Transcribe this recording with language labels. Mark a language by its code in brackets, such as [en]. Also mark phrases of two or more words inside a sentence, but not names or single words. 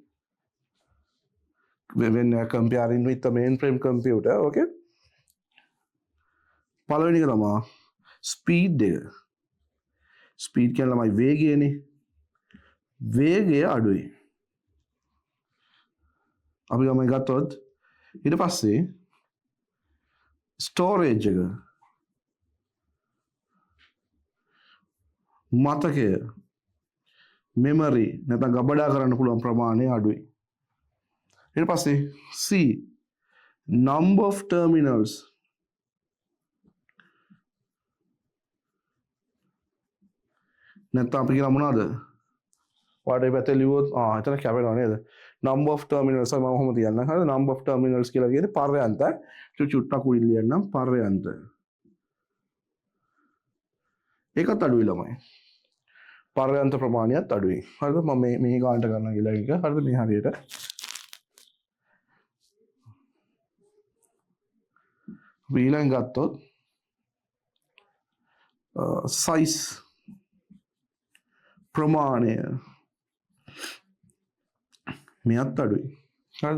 [en] when we are comparing with the mainframe computer okay [si] පළවෙනි එක තමයි speed කියන්නේ ළමයි වේගයනේ වේගය අඩුයි අපි ගමන් ගත්තොත් ඊට පස්සේ storage එක මතකය memory නැත්නම් ගබඩා කරන්න පුළුවන් ප්‍රමාණය අඩුයි. ඊට පස්සේ [en] C number of terminals [si] නැත්නම් අපි කියන මොනවද? ඔයාලට මේ පැත්තේ ලියුවොත් එතන කැපෙනවා නේද? [en] number of terminals [si] මම කොහොමද කියන්නම්? හරිද? [en] number of terminals [si] කියලා කියන්නේ පර්යන්ත. චුට්ටක් උඩින් ලියන්නම් පර්යන්ත. ඒකත් අඩුයි ළමයි. පර්යන්ත ප්‍රමාණයත් අඩුයි. හරිද? මම මේ ගානට ගන්නවා කියලා එක. හරිද? මේ හරියට. ඊළඟ ගත්තොත් size ප්‍රමාණය මෙයත් අඩුයි. හරිද?